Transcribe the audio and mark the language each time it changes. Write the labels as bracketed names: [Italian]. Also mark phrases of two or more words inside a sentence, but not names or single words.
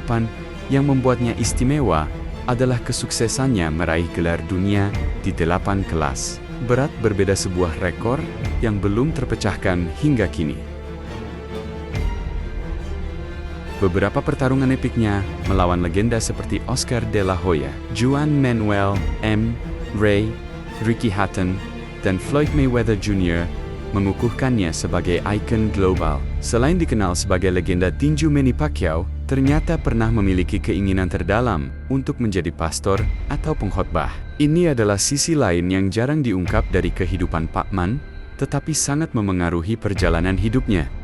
[Indonesian] Yang membuatnya istimewa adalah kesuksesannya meraih gelar dunia di 8 kelas berat, berbeda sebuah rekor yang belum terpecahkan hingga kini. Beberapa pertarungan epiknya melawan legenda seperti Oscar de la Hoya, Juan Manuel M. Ray, Ricky Hatton, dan Floyd Mayweather Jr. mengukuhkannya sebagai ikon global. Selain dikenal sebagai legenda tinju, Manny Pacquiao ternyata pernah memiliki keinginan terdalam untuk menjadi pastor atau pengkhotbah. Ini adalah sisi lain yang jarang diungkap dari kehidupan Pacman, tetapi sangat memengaruhi perjalanan hidupnya.